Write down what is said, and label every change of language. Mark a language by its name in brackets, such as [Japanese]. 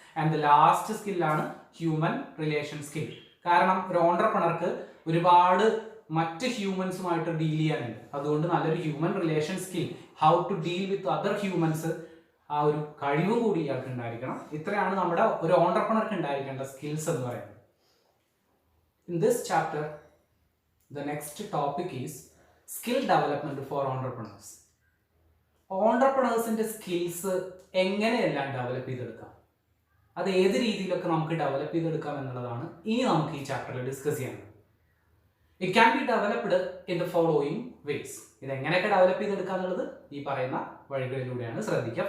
[Malayalam] And the last സ്കില്ലാണ് human relation skill. കാരണം ഒരു ഓണ്ടർപ്രണർക്ക് ഒരുപാട് മറ്റ് ഹ്യൂമൻസുമായിട്ട് ഡീൽ ചെയ്യാനുണ്ട്. അതുകൊണ്ട് നല്ലൊരു human relation skill, [English] how to deal with other humans, [Malayalam] ആ ഒരു കഴിവ് കൂടി ഇയാൾക്ക് ഉണ്ടായിരിക്കണം. ഇത്രയാണ് നമ്മുടെ ഒരു ഓണ്ടർപ്രണർക്ക് ഉണ്ടായിരിക്കേണ്ട സ്കിൽസ് എന്ന് പറയുന്നത്. [English] In this chapter, the next topic is skill development for entrepreneurs. [Malayalam] ഓണ്ടർപ്രണേഴ്സിന്റെ skills എങ്ങനെയെല്ലാം ഡെവലപ്പ് ചെയ്തെടുക്കാം, അത് ഏത് രീതിയിലൊക്കെ നമുക്ക് ഡെവലപ്പ് ചെയ്തെടുക്കാം എന്നുള്ളതാണ് ഇനി നമുക്ക് ഈ ചാപ്റ്ററിൽ ഡിസ്കസ് ചെയ്യാനുള്ളത്. [English] It can be developed in the following ways. [Malayalam] ഇത് എങ്ങനെയൊക്കെ ഡെവലപ്പ് ചെയ്തെടുക്കുക എന്നുള്ളത് ഈ പറയുന്ന വഴികളിലൂടെയാണ്. ശ്രദ്ധിക്കുക.